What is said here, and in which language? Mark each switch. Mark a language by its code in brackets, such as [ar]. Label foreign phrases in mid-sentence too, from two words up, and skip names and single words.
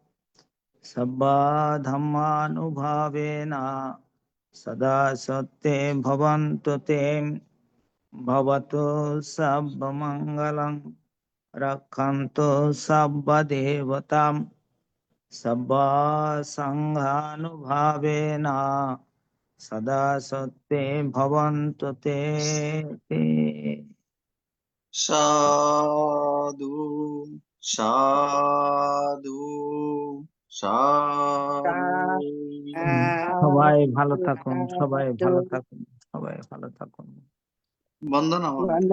[pi] सर्वधर्मानुभावेन सदा सत्ये भवन्तु ते भवतु सर्वमङ्गलं रक्षन्तु सर्वदेवतां सर्वसङ्घानुभावेन सदा सत्ये भवन्तु ते [bn] সাধু সাধু সাধু। সবাই ভালো থাকুন, সবাই ভালো থাকুন, সবাই ভালো থাকুন। বন্দনা বন্দনা।